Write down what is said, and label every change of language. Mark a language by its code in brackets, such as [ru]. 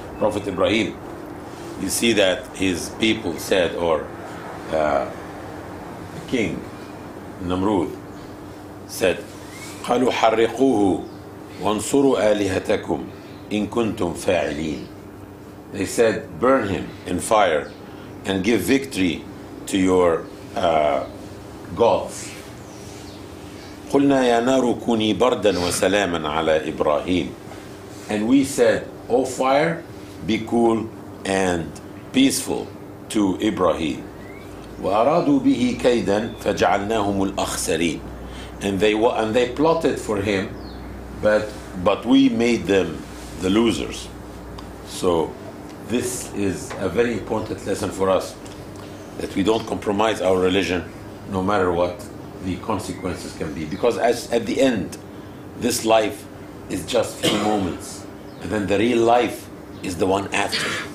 [en] Prophet Ibrahim, you see that his people said, or the king Namrud said, [ar] قالوا حرقوه وانصروا آلهتكم إن كنتم فاعلين. [en] They said, burn him in fire and give victory to your gods. [ar] قلنا يا نار كوني بردا وسلاما على إبراهيم. [en] And we said, O fire, be cool and peaceful to Ibrahim. [ar] وأرادوا به كيدا فجعلناهم الأخسرين. [en] And they plotted for him, but we made them the losers. So this is a very important lesson for us, that we don't compromise our religion no matter what the consequences can be, because at the end this life is just few moments, and then the real life is the one after.